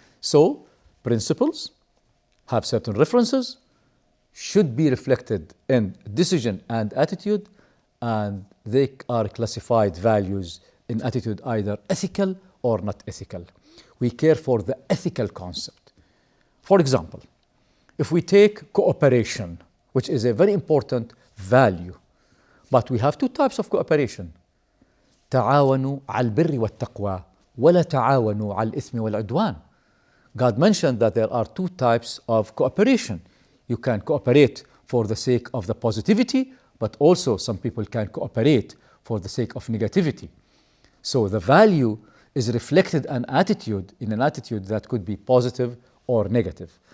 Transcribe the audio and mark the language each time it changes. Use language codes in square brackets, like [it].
[en] So, principles have certain references, should be reflected in decision and attitude, and they are classified values in attitude either ethical or not ethical. We care for the ethical concept. For example, if we take cooperation, which is a very important value, but we have two types of cooperation. [ar] تعاونوا على البر والتقوى ولا تعاونوا على الإثم والعدوان. [en] God mentioned that there are two types of cooperation. You can cooperate for the sake of the positivity, but also some people can cooperate for the sake of negativity. So the value is reflected in an attitude that could be positive or negative.